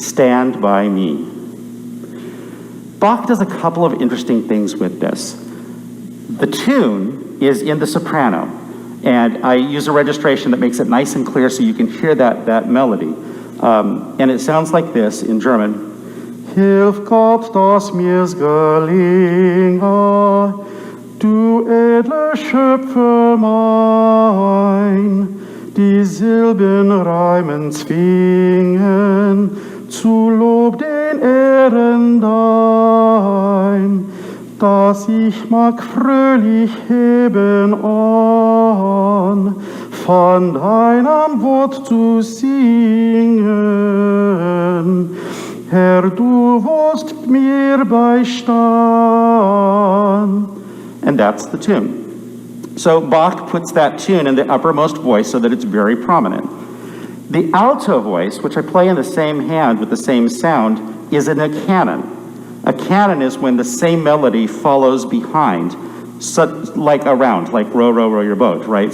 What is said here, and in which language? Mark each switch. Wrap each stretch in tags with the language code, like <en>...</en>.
<en>Stand by me. Bach does a couple of interesting things with this. The tune is in the soprano, and I use a registration that makes it nice and clear so you can hear that melody. And it sounds like this in German.</en> <de>Hilf Gott, dass mir's gelinge, du edle Schöpfer mein, die Silben reimen zwingen, zu Lob den Ehren dein, dass ich mag fröhlich heben an, von deinem Wort zu singen. Herr, du wirst mir beistand.</de> <en>And that's the tune. So Bach puts that tune in the uppermost voice so that it's very prominent. The alto voice, which I play in the same hand with the same sound, is in a canon. A canon is when the same melody follows behind, like around, like row, row, row your boat, right?</en>